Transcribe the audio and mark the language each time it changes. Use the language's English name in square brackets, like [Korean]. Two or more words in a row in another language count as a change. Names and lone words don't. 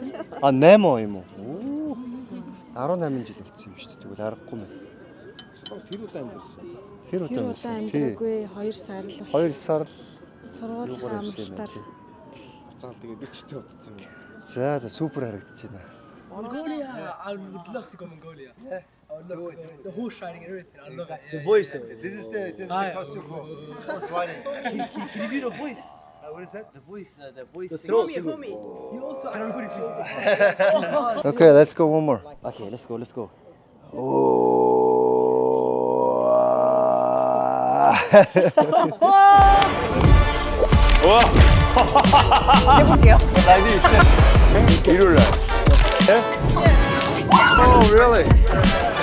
[Mongolian] 8 он юм уу? 18 жил болсон юм шүү дээ. Тэгвэл аргагүй юм. Тэр удаа амьдсан. Хэр Тэр удаа удаа ирсэн? Тий. амьдраагүй 2 сар л. 2 сар л Сургуулийн амралтаар. Буцаал тэгээд ичтэй утсан юм. За супер харагдаж байна. [English] Mongolia, I would love to go Mongolia. Yeah, I would love to go. The horse riding and everything, I love it. The voice though. This is the costume for horse riding. Can you do the voice? What is that? The voice, the voice. The throat. You also. Can I record it? Okay, let's go one more. Okay, let's go. [Korean] 해볼게요. 일요일 날. [English] Oh, really?